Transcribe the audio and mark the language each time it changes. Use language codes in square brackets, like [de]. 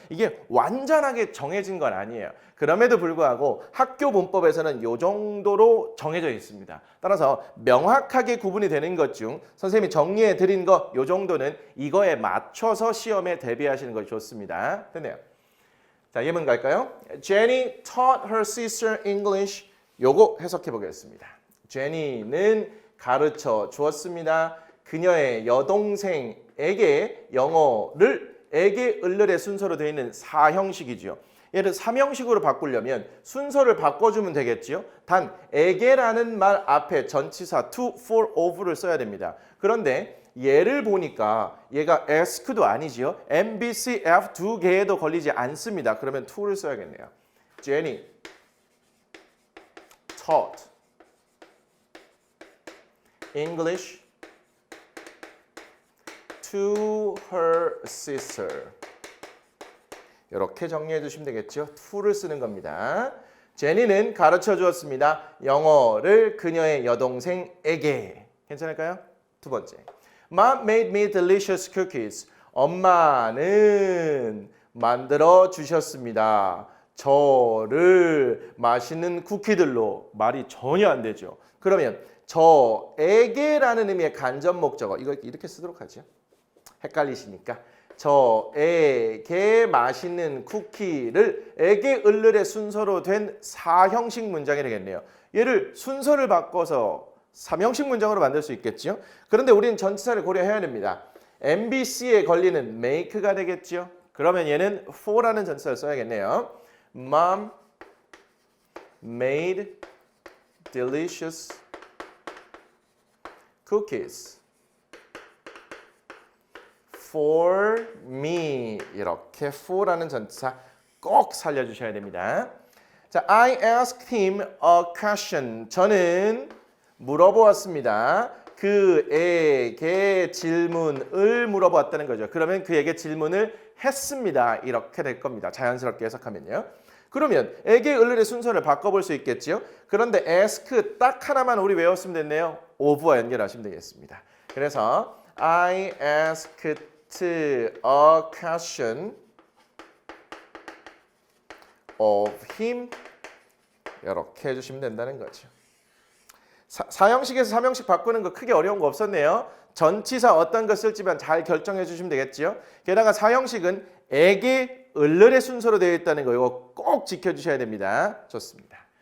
[ko] 이게 완전하게 정해진 건 아니에요. 그럼에도 불구하고 학교 문법에서는 이 정도로 정해져 있습니다. 따라서 명확하게 구분이 되는 것 중 선생님이 정리해 드린 거 이 정도는 이거에 맞춰서 시험에 대비하시는 것이 좋습니다. 됐네요. 자, 예문 갈까요? [en] Jenny taught her sister English. [ko] 요거 해석해 보겠습니다. 제니는 가르쳐 주었습니다. 그녀의 여동생에게 영어를 에게 을을의 순서로 되어 있는 4형식이죠. 얘를 3형식으로 바꾸려면 순서를 바꿔주면 되겠지요. 단 에게라는 말 앞에 전치사 to, for, of를 써야 됩니다. 그런데 얘를 보니까 얘가 ask도 아니지요. MBC, F 두 개에도 걸리지 않습니다. 그러면 to를 써야겠네요. [en] Jenny taught English to her sister. [ko] 이렇게 정리해 주시면 되겠죠. to를 쓰는 겁니다. 제니는 가르쳐 주었습니다. 영어를 그녀의 여동생에게. 괜찮을까요? 두 번째. [en] Mom made me delicious cookies. [ko] 엄마는 만들어 주셨습니다. 저를 맛있는 쿠키들로. 말이 전혀 안 되죠. 그러면 저에게라는 의미의 간접 목적어. 이거 이렇게 쓰도록 하죠. 헷갈리시니까. 저에게 맛있는 쿠키를 에게 을을의 순서로 된 4형식 문장이 되겠네요. 얘를 순서를 바꿔서 3형식 문장으로 만들 수 있겠죠. 그런데 우리는 전치사를 고려해야 됩니다. MBC에 걸리는 make가 되겠죠. 그러면 얘는 for라는 전치사를 써야겠네요. [en] Mom made delicious cookies for me. [ko] 이렇게 for라는 전치사 꼭 살려주셔야 됩니다. 자, [en] I asked him a question. [ko] 저는 물어보았습니다. 그에게 질문을 물어보았다는 거죠. 그러면 그에게 질문을 했습니다. 이렇게 될 겁니다. 자연스럽게 해석하면요. 그러면 에게 을을의 순서를 바꿔볼 수 있겠죠. 그런데 ask 딱 하나만 우리 외웠으면 됐네요. of와 연결하시면 되겠습니다. 그래서 [en] I asked a question of him [ko] 이렇게 해주시면 된다는 거죠. 사형식에서 삼형식 바꾸는 거 크게 어려운 거 없었네요. 전치사 어떤 거 쓸지만 잘 결정해 주시면 되겠죠. 게다가 사형식은 에게, 을을의 순서로 되어 있다는 거 이거 꼭 지켜주셔야 됩니다. 좋습니다.